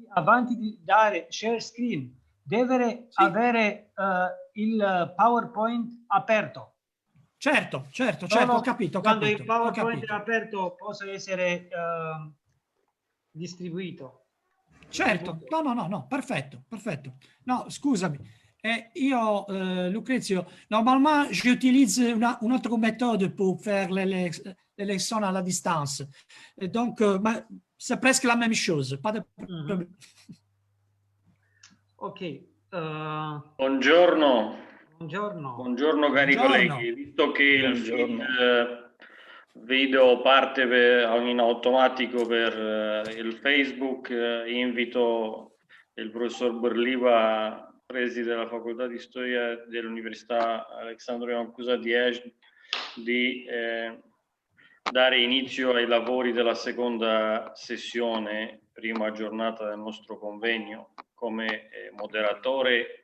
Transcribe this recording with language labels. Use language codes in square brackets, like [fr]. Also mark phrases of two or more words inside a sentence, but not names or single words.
[it] avanti di dare [en] share screen [it] deve avere il PowerPoint aperto. Certo, ho capito. Quando il PowerPoint è aperto possa essere distribuito. Certo, no, perfetto. No, scusami, io, Lucrezio, [fr] normalement j'utilise une autre méthode pour faire les leçons à la distance. Et donc, c'est presque la même chose, pas de problème. Ok. [it] Buongiorno. Buongiorno. Buongiorno cari colleghi, visto che il video parte in automatico per il Facebook, invito il professor Bolyai, preside della Facoltà di Storia dell'Università Alexandru Ioan Cuza di Iași, di dare inizio ai lavori della seconda sessione, prima giornata del nostro convegno, come moderatore.